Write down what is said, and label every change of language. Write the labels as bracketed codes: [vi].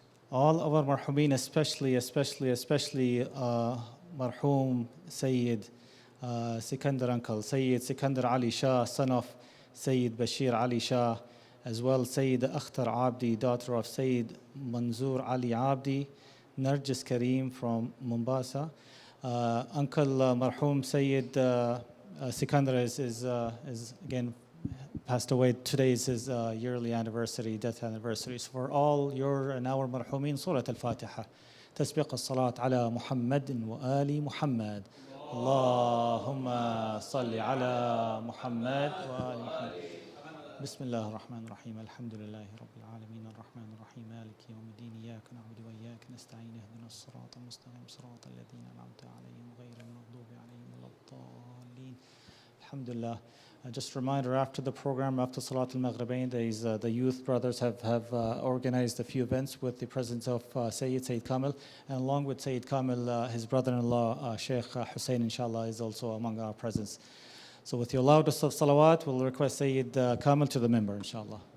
[en] All our marhumeen, especially marhum Sayyid Sikandar uncle, Sayyid Sikandar Ali Shah, son of Sayyid Bashir Ali Shah, as well Sayyid Akhtar Abdi, daughter of Sayyid Manzoor Ali Abdi, Narjis Kareem from Mombasa. Uncle Marhum Sayid Sikandar is again passed away. Today is his yearly anniversary, death anniversary. So for all your and our marhumin, Surah Al-Fatiha. [ar] تسبيق الصلاة على محمد وآل محمد. اللهم صل على محمد وآل محمد. بسم الله الرحمن الرحيم. الحمد لله رب العالمين الرحمن الرحيم مالك يوم الدين إياك نعبد وإياك نستعين اهدنا الصراط المستقيم صراط الذين أنعمت عليهم غير المغضوب عليهم ولا الضالين. Alhamdulillah. [en] Just a reminder, after the program, after Salat al-Maghribain, the youth brothers have organized a few events with the presence of Sayid Kamil, and along with Sayid Kamil, his brother-in-law, Sheikh Hussein, inshallah, is also among our presence. So with your loudest of salawat, we'll request Sayid Kamil to the member, inshallah.